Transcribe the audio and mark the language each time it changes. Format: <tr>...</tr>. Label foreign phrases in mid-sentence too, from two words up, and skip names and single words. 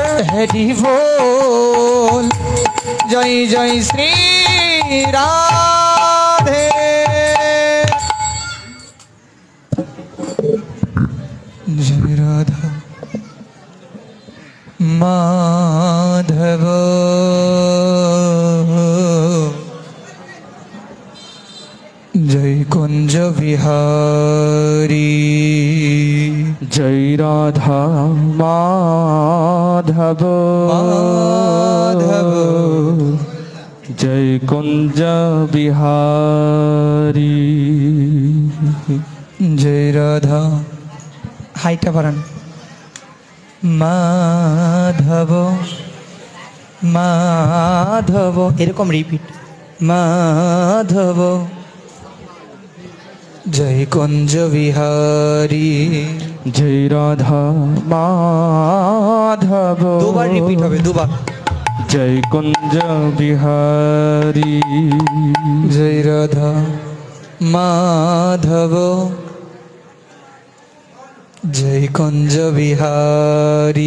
<bn>হরি বল জয় জয় শ্রী রাধে জয় রাধা মাধব জয় কুঞ্জ বিহারী জয় রাধা মাধব মাধব जय कुंज बिहारी জয় রাধা হাইটা বাড়ান মাধব মাধব এরকম রিপিট মাধব জয় কুঞ্জ বিহারী जय राधा माधव</bn> <hi>दो बार</hi> <bn>রিপিট হবে</bn> <hi>दो बार</hi> <bn>जय कुंज बिहारी जय राधा माधव जय कुंज बिहारी</bn>